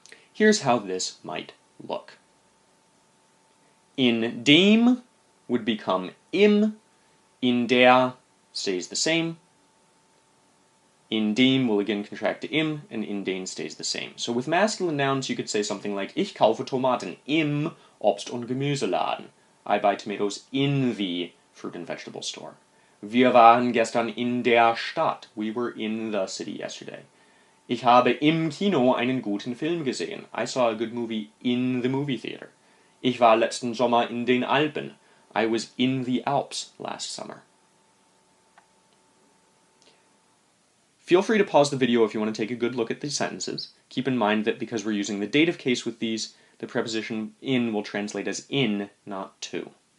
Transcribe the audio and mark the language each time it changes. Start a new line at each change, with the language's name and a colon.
English: Here's how this might look. In dem would become im, in der stays the same, in dem will again contract to im, and in den stays the same. So with masculine nouns you could say something like
German: Ich kaufe Tomaten im Obst- und Gemüseladen.
English: I buy tomatoes in the fruit and vegetable store.
German: Wir waren gestern in der Stadt.
English: We were in the city yesterday.
German: Ich habe im Kino einen guten Film gesehen.
English: I saw a good movie in the movie theater.
German: Ich war letzten Sommer in den Alpen.
English: I was in the Alps last summer. Feel free to pause the video if you want to take a good look at these sentences. Keep in mind that because we're using the dative case with these, the preposition in will translate as in, not to.